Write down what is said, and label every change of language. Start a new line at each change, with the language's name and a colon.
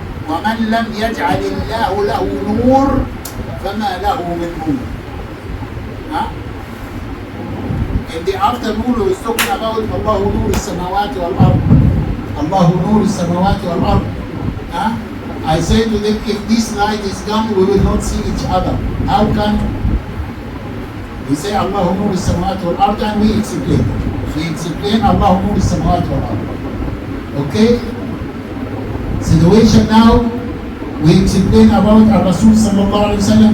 Arabic: ومن لم يجعل الله له نور فما له من نور.
English: In the afternoon we was talking about
Arabic: الله نور السماوات والأرض. الله نور السماوات والأرض.
English: I say to them, if this light is gone, we will not see each other. How can we say Allah Nur al-Samawat wal-Ard and we explain? We explain Allah Nur al-Samawat wal-Ard. Okay? Situation now, we explain about Rasul sallallahu alayhi wa sallam.